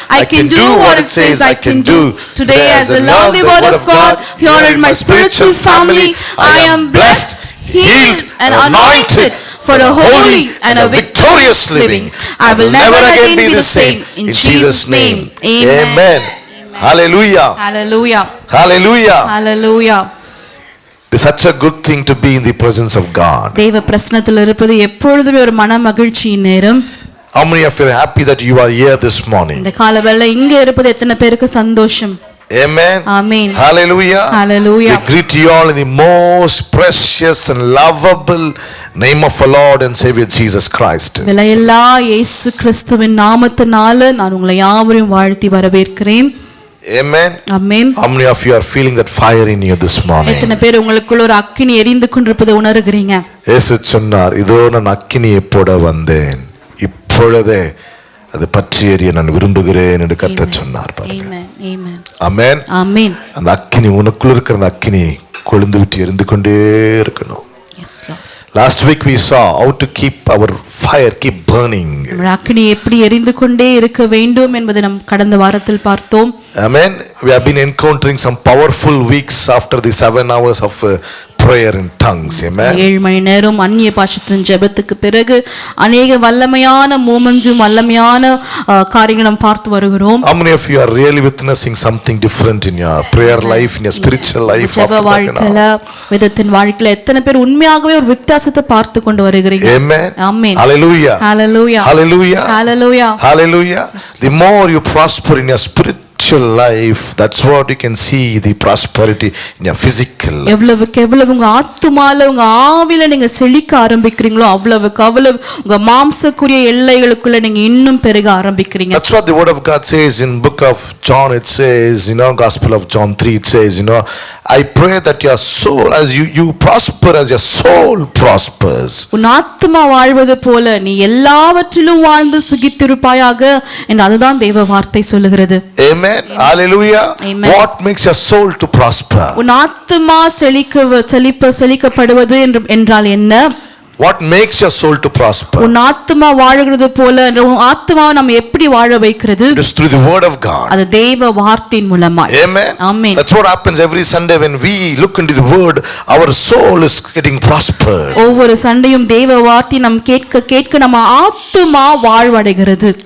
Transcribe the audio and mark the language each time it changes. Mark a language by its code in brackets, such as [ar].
[en] I can do what it says I can do. Today, as I love the word of God here in my spiritual family, I am blessed, healed and anointed for a holy and a victorious living. I will never again be the same. In Jesus' name, amen. Hallelujah. Hallelujah. Hallelujah. Hallelujah. It is such a good thing to be in the presence of God. [ta] தேவ பிரசன்னத்தில் இருப்பது எப்பொழுதுமே ஒரு மன மகிழ்ச்சியின் நேரம். [en] How many of you are happy that you are here this morning? [ta] இந்த காலவேளை இங்க இருப்பது எத்தனை பேருக்கு சந்தோஷம்? [en] Amen. Amen. Hallelujah. Hallelujah. We greet you all in the most precious and lovable name of our Lord and Savior Jesus Christ. [ta] விலையில்லா இயேசு கிறிஸ்துவின் நாமத்தினால நான் உங்களை யாவரையும் வாழ்த்தி வரவேற்கிறேன். [en] Amen. Amen. How many of you are feeling that fire in you this morning? [ta] எத்தனை பேர் உங்களுக்குள்ள ஒரு அக்கினி எரிந்து கொண்டிருப்பதை உணர்கிறீங்க? இயேசு சொன்னார், இதோ நான் அக்கினியை போட வந்தேன், இப்பொழுதே அது பற்றி எரிய நான் விரும்புகிறேன் என்று கர்த்தர் சொன்னார். பாருங்க. [en] Amen. Amen. Amen. [ta] அந்த அக்கினி உனக்குள்ள இருக்கிற அந்த அக்கினி கொழுந்து விட்டு எரிந்து கொண்டே இருக்கணும். [en] Yes, Lord. Last week we saw how to keep our fire keep burning. [ta] அக்கினி எப்படி எரிந்து கொண்டே இருக்க வேண்டும் என்பதை நாம் கடந்த வாரத்தில் பார்த்தோம். [en] Amen. We have been encountering some powerful weeks after the 7 hours of prayer in tongues. Amen. [ta] 7 மணி நேரம் அந்நிய பாஷையின் ஜெபத்துக்கு பிறகு [hi] अनेक [ta] வல்லமையான மொமெண்ட்ஸும் வல்லமையான காரியங்களை நாம் பார்த்து வருகிறோம். [en] How many of you are really witnessing something different in your prayer life, in your spiritual life? [ta] ஜெப வாழ்க்கையில வேதத்தின் வாழ்க்கையில எத்தனை பேர் உண்மையாகவே ஒரு வித்தியாசத்தை பார்த்து கொண்டு வருகிறீங்க? [en] Amen. Amen. Hallelujah. Hallelujah. Hallelujah. Hallelujah. Hallelujah. The more you prosper in your spiritual life, that's what you can see the prosperity in your physical life. [ta] எவ்வளவு உங்க ஆத்துமால உங்க ஆவில நீங்க செழிக்க ஆரம்பிக்கிறீங்களோ அவ்வளவுக்கு அவ்வளவு உங்க மாம்சக்குரிய எல்லைகளுக்குள்ள நீங்க இன்னும் பெருக ஆரம்பிக்கிறீங்க. [en] That's what the word of God says in book of John. It says, Gospel of John 3, it says, I pray that your soul, as you prosper as your soul prospers. [ta] உன் ஆத்துமா வாழ்வது போல நீ எல்லாவற்றிலும் வாழ்ந்து சுகித்திருப்பாயாக என்று அதுதான் தேவ வார்த்தை சொல்லுகிறது. [en] Amen. Hallelujah. Amen. What makes your soul to prosper? [ta] உன் ஆத்துமா செழிக்கப்படுவது என்றால் என்ன? [en] What makes your soul to prosper? [ta] உன் ஆத்துமா வாழுகிறது போல உன் ஆத்துமா நம்ம எப்படி வாழ வைக்கிறது? [en] It is through the word of God. [ta] அது தேவ வார்த்தையின் மூலமா. [en] Amen. Amen. That's what happens every Sunday when we look into the word. Our soul is getting prospered. [ta] ஒவ்வொரு சண்டையும் தேவ வார்த்தை நாம் கேட்க நம்ம ஆத்துமா வாழ்வடைகிறது.